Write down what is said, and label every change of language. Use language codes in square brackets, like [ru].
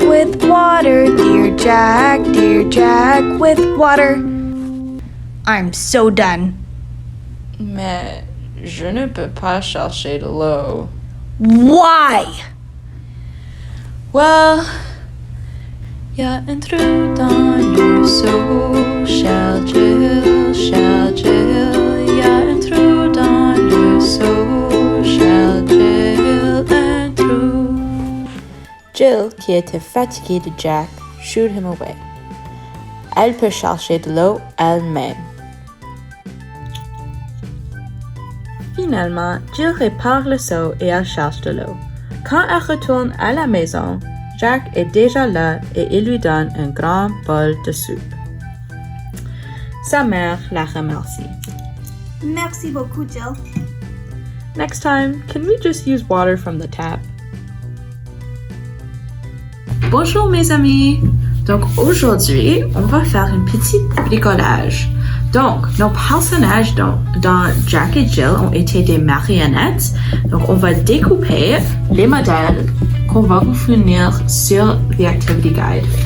[en] With water, dear Jack, dear Jack. With water. I'm so done. [fr] Mais je ne peux pas chercher de l'eau. [en] Why? [fr] Well, y a un trou dans le seau, Shell Jill, y a un trou dans le seau, Shell Jill, un trou. Jill, qui était fatiguée de Jack, [en] shooed him away. [fr] Elle peut chercher de l'eau elle-même. Finalement, Jill répare le seau et elle cherche de l'eau. Quand elle retourne à la maison, Jack est déjà là et il lui donne un grand bol de soupe. Sa mère la remercie. Merci beaucoup, Jill. [en] Next time, can we just use water from the tap? [fr] Bonjour mes amis! Donc aujourd'hui, on va faire un petit bricolage. Donc, nos personnages dans Jack et Jill ont été des marionnettes. Donc, on va découper les modèles qu'on va vous fournir sur The Activity Guide.